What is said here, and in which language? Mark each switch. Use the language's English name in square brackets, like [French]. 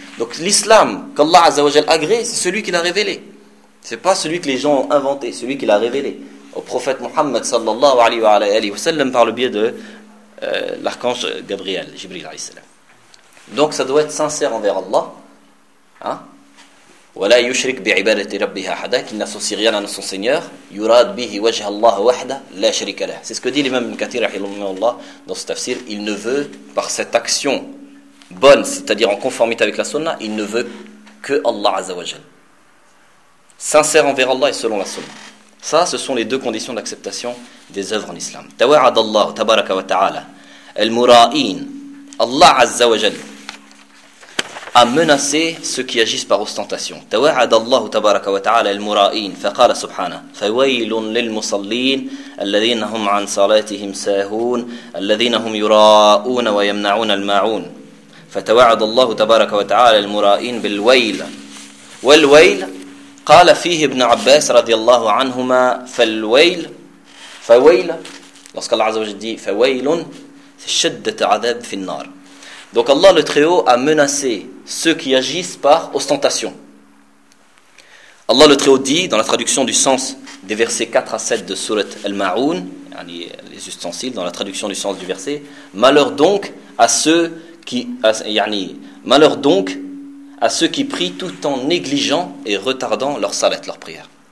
[French] Donc l'islam qu'Allah azza wa jal agrée, c'est celui qui l'a révélé. C'est pas celui que les gens ont inventé, celui qui l'a révélé au prophète Mohammed sallallahu alayhi wa sallam par le biais de l'archange Gabriel, Jibril alayhi salam. Donc ça doit être sincère envers Allah. Hein? [Arabic] ولا يشرك بعبادة ربه أحدا [French] qu'il n'associe rien à son Seigneur [Arabic] يراد به وجه الله وحده لا شريك له. [French] C'est ce que dit l'imam Ibn Kathir rahimahullah dans ce tafsir. Il ne veut par cette action bonne, c'est-à-dire en conformité avec la sunna, il ne veut que Allah Azza wa Jal. Sincère envers Allah et selon la sunna. Ça, ce sont les deux conditions d'acceptation des œuvres en islam. [Arabic] توعد الله تبارك وتعالى المرائين الله عز وجل [French] a menacé ceux qui agissent par ostentation. [Arabic] توعد الله تبارك وتعالى المرائين فقال سبحانه فويل للمصلين الذين هم عن صلاتهم ساهون الذين هم يراءون ويمنعون الماعون فتوعد الله تبارك وتعالى المرائين بالويل والويل قال فيه ابن عباس رضي الله عنهما فالويل فويل [French] lorsque [Arabic] Allah عز وجل dit فويل شدة عذاب في النار. [French] Donc Allah le Très-Haut a menacé ceux qui agissent par ostentation. Allah le Très-Haut dit, dans la traduction du sens des versets 4 à 7 de Sourate Al-Ma'oun, les ustensiles, dans la traduction du sens du verset, malheur donc à ceux qui prient tout en négligeant et retardant leur salat, leur prière.